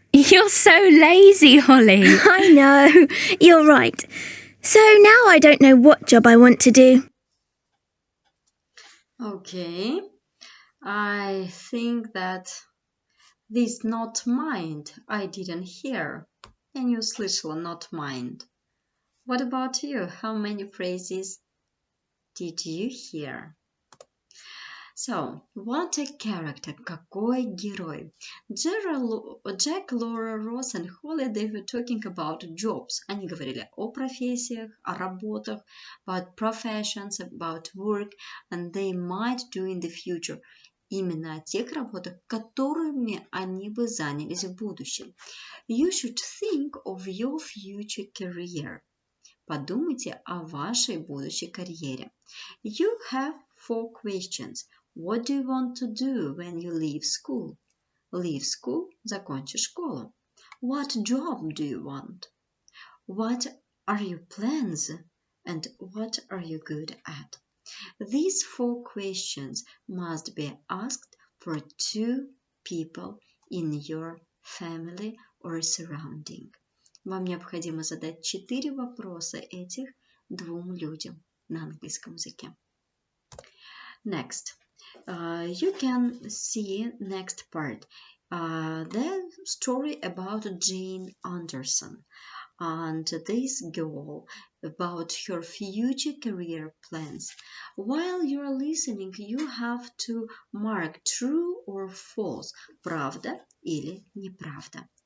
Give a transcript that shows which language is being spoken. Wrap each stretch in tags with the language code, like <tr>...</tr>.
<en>You're so lazy, Holly. I know, you're right. So now I don't know what job I want to do. Okay, I think that this not mind I didn't hear.</en> <ru>Я не услышала not mind.</ru> <en>What about you? How many phrases did you hear? So, what a character,</en> <ru>какой герой.</ru> <en>Jack, Laura, Ross and Holly, they were talking about jobs.</en> <ru>Они говорили о профессиях, о работах,</ru> <en>about professions, about work, and they might do in the future.</en> <ru>Именно о тех работах, которыми они бы занялись в будущем.</ru> <en>You should think of your future career.</en> <ru>Подумайте о вашей будущей карьере.</ru> <en>You have 4 questions. What do you want to do when you leave school? Leave school –</en> <ru>закончи школу.</ru> <en>What job do you want? What are your plans? And what are you good at? These 4 questions must be asked for 2 people in your family or surrounding.</en> <ru>Вам необходимо задать 4 вопроса этих 2 людям на английском языке.</ru> <en>Next, you can see next part. The story about Jane Anderson. and this girl about her future career plans. While you're listening, you have to mark true or false,</en> <ru>правда или неправда.</ru>